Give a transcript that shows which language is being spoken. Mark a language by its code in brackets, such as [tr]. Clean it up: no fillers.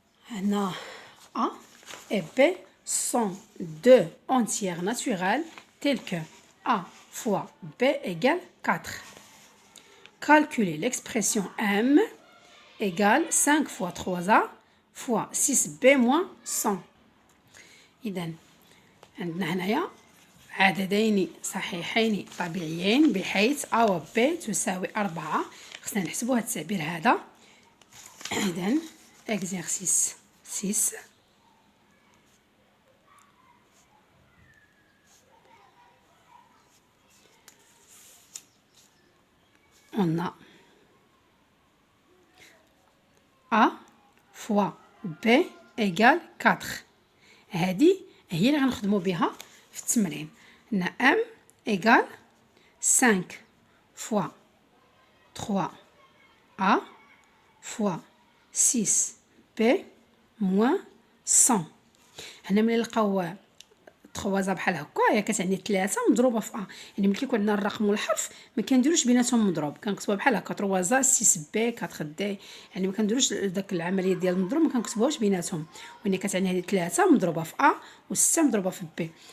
[ar] هنا [fr] A et B sont deux entières naturelles telles que A fois B égale 4. Calculez l'expression M égale 5 fois 3A fois 6B moins 100. [ar] إذا عندنا هنايا عددين صحيحين طبيعيين بحيث A و B تساوي 4. خصنا نحسبوا هذا التعبير هذا. إذا [fr] exercice 6. On a A fois B égale 4. [ar] هذه هي اللي غنخدموا بها في التمرين. عندنا [fr] M égale 5 fois 3A fois 6B moins 100. [ar] هنا ملي نلقاو 3 بحال هكا، هي كتعني 3 مضروبه في ا. يعني ملي كيكون عندنا الرقم والحرف ما كنديروش بيناتهم مضروب، كنكتبوها بحال هكا 3 6 بي 4 دي، يعني ما كنديروش داك العمليه ديال المضروب، ما كنكتبوهاش بيناتهم. وهنا كتعني هذه 3 مضروبه في ا و6 مضروبه في بي.